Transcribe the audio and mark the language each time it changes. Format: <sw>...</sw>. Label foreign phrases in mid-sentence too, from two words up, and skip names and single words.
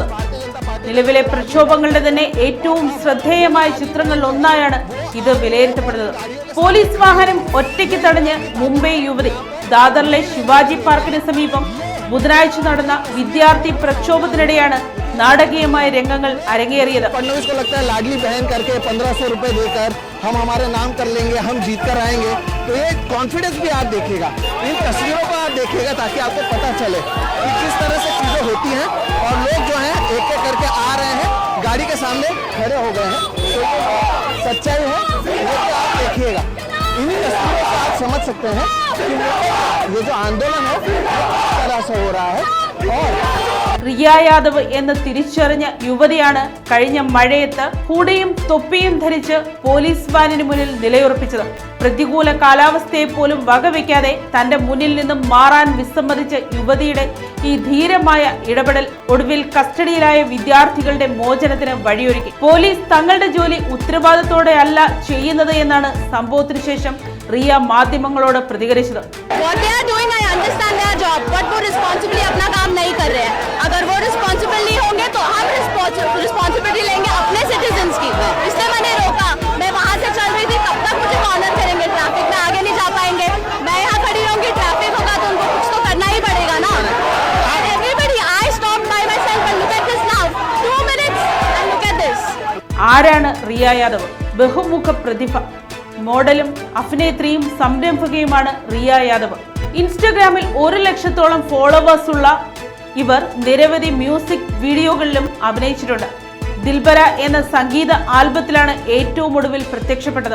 <ml>നിലവിലെ പ്രക്ഷോഭങ്ങളുടെ തന്നെ ഏറ്റവും ശ്രദ്ധേയമായ ചിത്രങ്ങളിൽ ഒന്നായാണ് ഇത് വിലയിരുത്തപ്പെടുന്നത്. പോലീസ് വാഹനം ഒറ്റയ്ക്ക് തടഞ്ഞ് മുംബൈ യുവതി ദാദറിലെ ശിവാജി പാർക്കിന് സമീപം ബുധനാഴ്ച നടന്ന വിദ്യാർത്ഥി പ്രക്ഷോഭത്തിനിടെയാണ് നാടകീയമായ രംഗങ്ങൾ അരങ്ങേറിയത്.</ml> <hi>लाडली बहन करके 1500 रुपए देकर हम हमारे नाम कर लेंगे, हम जीत कर आएंगे, तो ये कॉन्फिडेंस भी आप देखिएगा, इन तस्वीरों को आप देखिएगा ताकि आपको पता चले कि किस तरह से चीजें होती हैं और लोग जो हैं एक एक करके आ रहे हैं, गाड़ी के सामने खड़े हो गए हैं. तो ये सच्चाई है, ये आप देखिएगा. इन तस्वीरों को आप समझ सकते हैं कि ये जो आंदोलन है किस तरह से हो रहा है. और</hi> <ml>റിയ യാദവ് എന്ന് തിരിച്ചറിഞ്ഞ യുവതിയാണ് കഴിഞ്ഞ മഴയത്ത് ഹൂഡിയും തൊപ്പിയും ധരിച്ച് പോലീസ് വാനിന് മുന്നിൽ നിലയുറപ്പിച്ചത്. പ്രതികൂല കാലാവസ്ഥയെ പോലും വകവയ്ക്കാതെ തന്റെ മുന്നിൽ നിന്നും മാറാൻ വിസമ്മതിച്ച യുവതിയുടെ ഈ ധീരമായ ഇടപെടൽ ഒടുവിൽ കസ്റ്റഡിയിലായ വിദ്യാർത്ഥികളുടെ മോചനത്തിന് വഴിയൊരുക്കി. പോലീസ് തങ്ങളുടെ ജോലി ഉത്തരവാദിത്തോടെ അല്ല ചെയ്യുന്നത് എന്നാണ് സംഭവത്തിന് ശേഷം റിയ മാധ്യമങ്ങളോട് പ്രതികരിച്ചത്.</ml> <hi>अगर वो रिस्पॉन्सिबल नहीं होंगे तो हम रिस्पॉन्सिबिलिटी लेंगे अपने सिटीजन्स की. इसलिए मैंने रोका. मैं वहाँ से चल रही थी, तब तक मुझे कॉर्नर करेंगे, ट्रैफिक में आगे नहीं जा पाएंगे. मैं यहाँ खड़ी रहूंगी, ट्रैफिक होगा तो उनको कुछ तो करना ही पड़ेगा ना.</hi> <en>And everybody, I stopped by myself and look at this now. 2 minutes and look at this.</en> <ml>ആരാണ് റിയ യാദവ്? ബഹുമുഖ പ്രതിഭ, മോഡലും അഭിനേത്രിയും സംരംഭകയുമാണ് റിയ യാദവ്. ഇൻസ്റ്റഗ്രാമിൽ 1 ലക്ഷത്തോളം ഫോളോവേഴ്സ് ഉള്ള ഇവർ നിരവധി മ്യൂസിക് വീഡിയോകളിലും അഭിനയിച്ചിട്ടുണ്ട്. ദിൽബര എന്ന സംഗീത ആൽബത്തിലാണ് ഏറ്റവും ഒടുവിൽ പ്രത്യക്ഷപ്പെട്ടത്.</ml>